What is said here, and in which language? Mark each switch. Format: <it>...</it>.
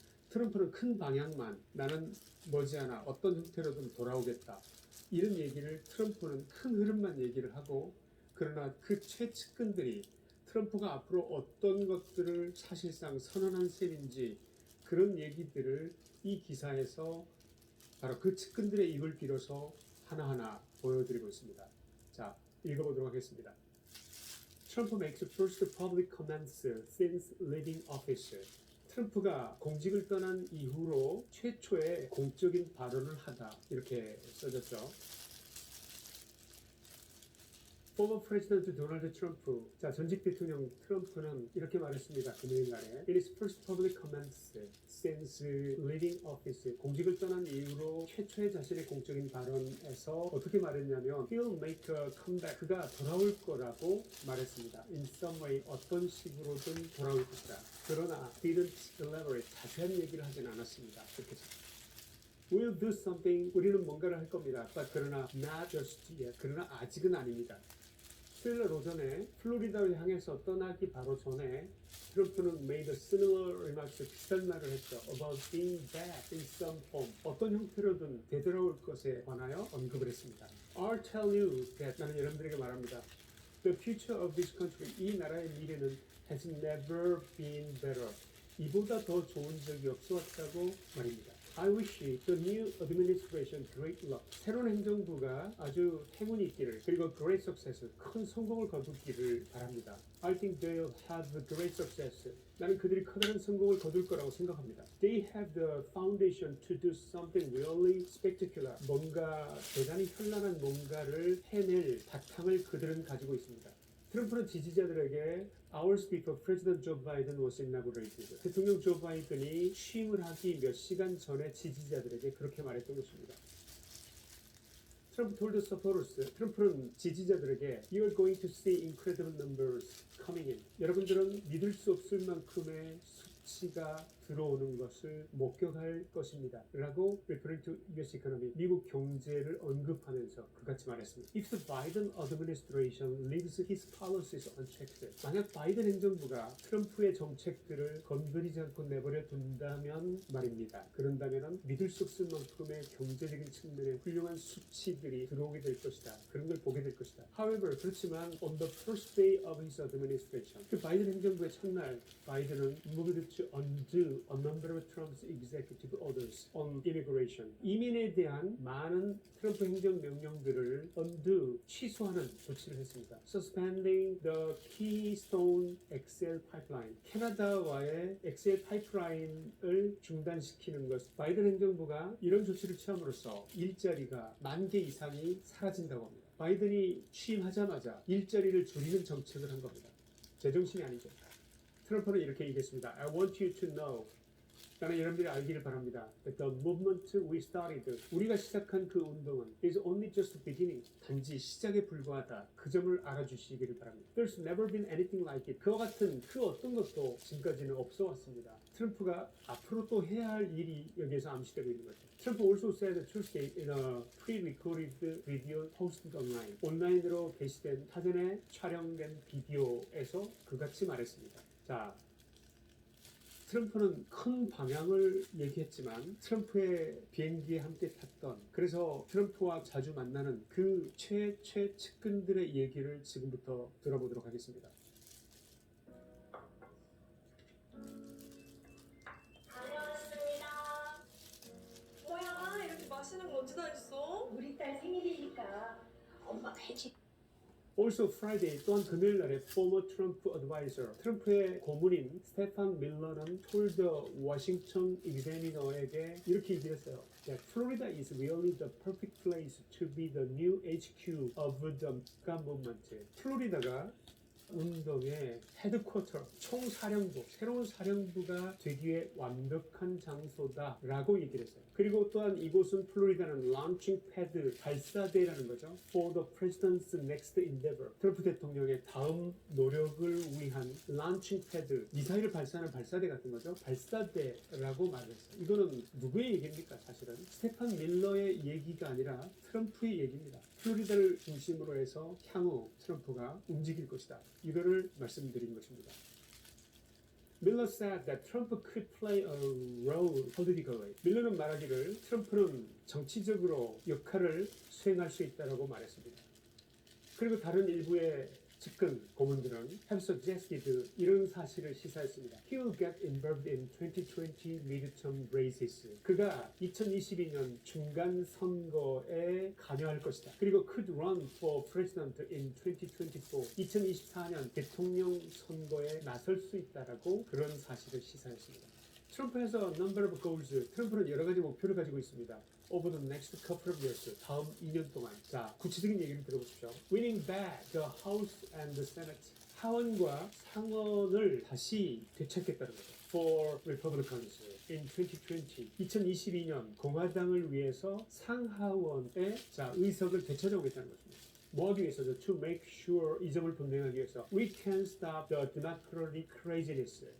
<ko>트럼프는 큰 방향만, 나는 머지않아 어떤 형태로든 돌아오겠다, 이런 얘기를 트럼프는 큰 흐름만 얘기를 하고, 그러나 그 최측근들이 트럼프가 앞으로 어떤 것들을 사실상 선언한 셈인지 그런 얘기들을 이 기사에서 바로 그 측근들의 입을 빌어서 하나하나 보여드리고 있습니다. 자, 읽어보도록 하겠습니다.</ko> <en>Trump makes first public comments since leaving office.</en> <ko>트럼프가 공직을 떠난 이후로 최초의 공적인 발언을 하다, 이렇게 써졌죠.</ko> <en>former President</en> <ko>도널드 트럼프, 자 전직 대통령 트럼프는 이렇게 말했습니다. 금요일 날에</ko> <en>In his first public comments since leaving office,</en> <ko>공직을 떠난 이후로 최초의 자신의 공적인 발언에서 어떻게 말했냐면</ko> <en>He'll make a comeback,</en> <ko>그가 돌아올 거라고 말했습니다.</ko> <en>In some way,</en> <ko>어떤 식으로든 돌아올 것이다. 그러나</ko> <en>didn't elaborate,</en> <ko>자세한 얘기를 하진 않았습니다. 그렇게</ko> <en>We'll do something,</en> <ko>우리는 뭔가를 할 겁니다.</ko> <en>But</en> <ko>그러나</ko> <en>not just yet,</en> <ko>그러나 아직은 아닙니다. 수요일 날 오전에 플로리다를 향해서 떠나기 바로 전에 트럼프는</ko> <en>made a similar remarks,</en> <ko>비슷한 말을 했죠.</ko> <en>About being back in some form,</en> <ko>어떤 형태로든 되돌아올 것에 관하여 언급을 했습니다.</ko> <en>I'll tell you that,</en> <ko>나는 여러분들에게 말합니다.</ko> <en>The future of this country,</en> <ko>이 나라의 미래는</ko> <en>has never been better.</en> <ko>이보다 더 좋은 적이 없어 왔다고 말입니다.</ko> <en>I wish the new administration great luck.</en> <ko>새로운 행정부가 아주 행운이 있기를, 그리고</ko> <en>great success,</en> <ko>큰 성공을 거두기를 바랍니다.</ko> <en>I think they'll have a great success.</en> <ko>나는 그들이 커다란 성공을 거둘 거라고 생각합니다.</ko> <en>They have the foundation to do something really spectacular.</en> <ko>뭔가 대단히 현란한 뭔가를 해낼 바탕을 그들은 가지고 있습니다. 트럼프는 지지자들에게</ko> <en>hours before President Joe Biden was inaugurated,</en> <ko>대통령 조 바이든이 취임을 하기 몇 시간 전에 지지자들에게 그렇게 말했던 것입니다.</ko> <en>트럼프 told the supporters,</en> <ko>트럼프는 지지자들에게</ko> <en>You're going to see incredible numbers coming in.</en> <ko>여러분들은 믿을 수 없을 만큼의 수치가 들어오는 것을 목격할 것입니다. 라고</ko> <en>referring to US economy,</en> <ko>미국 경제를 언급하면서 그같이 말했습니다.</ko> <en>If the Biden administration leaves his policies unchecked,</en> <ko>만약 바이든 행정부가 트럼프의 정책들을 건드리지 않고 내버려 둔다면 말입니다. 그런다면 믿을 수 없을 만큼의 경제적인 측면의 훌륭한 수치들이 들어오게 될 것이다. 그런 걸 보게 될 것이다.</ko> <en>However,</en> <ko>그렇지만</ko> <en>on the first day of his administration,</en> <ko>그 바이든 행정부의 첫날, 바이든은</ko> <en>moved to undo a number of Trump's executive orders on immigration.</en> <ko>이민에 대한 많은 트럼프 행정 명령들을</ko> <en>undo,</en> <ko>취소하는 조치를 했습니다.</ko> <en>Suspending the Keystone XL pipeline.</en> <ko>캐나다와의 XL 파이프라인을 중단시키는 것. 바이든 행정부가 이런 조치를 취함으로써 일자리가 10,000개 이상이 사라진다고 합니다. 바이든이 취임하자마자 일자리를 줄이는 정책을 한 겁니다. 제정신이 아니죠. 트럼프는 이렇게 얘기했습니다.</ko> <en>I want you to know,</en> <ko>나는 여러분들이 알기를 바랍니다.</ko> <en>That the movement we started,</en> <ko>우리가 시작한 그 운동은</ko> <en>is only just beginning,</en> <ko>단지 시작에 불과하다. 그 점을 알아주시기를 바랍니다.</ko> <en>There's never been anything like it.</en> <ko>그와 같은 그 어떤 것도 지금까지는 없어 왔습니다. 트럼프가 앞으로 또 해야 할 일이 여기에서 암시되고 있는 거죠.</ko> <en>트럼프 also said Tuesday in a pre-recorded video posted online.</en> <ko>온라인으로 게시된 사전에 촬영된 비디오에서 그같이 말했습니다. 자, 트럼프는 큰 방향을 얘기했지만 트럼프의 비행기에 함께 탔던, 그래서 트럼프와 자주 만나는 그 최측근들의 얘기를 지금부터 들어보도록 하겠습니다. 다녀왔습니다. 뭐야, 이렇게 맛있는 거 언제 다 했어? 우리 딸 생일이니까 엄마가 해줄.</ko> <en>Also Friday,</en> <ko>또한 금요일 날에</ko> <en>former Trump advisor,</en> <ko>트럼프의 고문인 스테판 밀러는</ko> <en>told the Washington Examiner</en> <ko>에게 이렇게 얘기했어요.</ko> <en>That Florida is really the perfect place to be the new HQ of the gun movement.</en> <ko>플로리다가 운동의 헤드쿼터, 총사령부, 새로운 사령부가 되기에 완벽한 장소다라고 얘기를 했어요. 그리고 또한 이곳은 플로리다는</ko> <en>launching pad,</en> <ko>발사대라는 거죠.</ko> <en>For the president's next endeavor.</en> <ko>트럼프 대통령의 다음 노력을 위한</ko> <en>launching pad,</en> <ko>미사일을 발사하는 발사대 같은 거죠. 발사대라고 말을 했어요. 이거는 누구의 얘기입니까? 사실은 스테판 밀러의 얘기가 아니라 트럼프의 얘기입니다. 플로리다를 중심으로 해서 향후 트럼프가 움직일 것이다. 이거를 말씀드린 것입니다.</ko> <en>Miller said that Trump could play a role politically.</en> <ko>밀러는 말하기를 트럼프는 정치적으로 역할을 수행할 수 있다고 말했습니다. 그리고 다른 일부의 측근 고문들은</ko> <en>have suggested</en> <ko>이런 사실을 시사했습니다.</ko> <en>He will get involved in 2020 midterm races.</en> <ko>그가 2022년 중간 선거에 관여할 것이다. 그리고</ko> <en>could run for president in 2024.</en> <ko>2024년 대통령 선거에 나설 수 있다라고 그런 사실을 시사했습니다.</ko> <en>트럼프 has a number of goals.</en> <ko>트럼프는 여러 가지 목표를 가지고 있습니다.</ko> <en>Over the next couple of years.</en> <ko>다음 2년 동안. 자, 구체적인 얘기를 들어보십시오.</ko> <en>Winning back the House and the Senate.</en> <ko>하원과 상원을 다시 되찾겠다는 거죠.</ko> <en>For Republicans in 2020.</en> <ko>2022년 공화당을 위해서 상하원의 의석을 되찾아오겠다는 것입니다. 뭐 하기 위해서죠?</ko> <en>To make sure,</en> <ko>이 점을 분명하기 위해서</ko> <en>We can stop the democratic craziness.</en>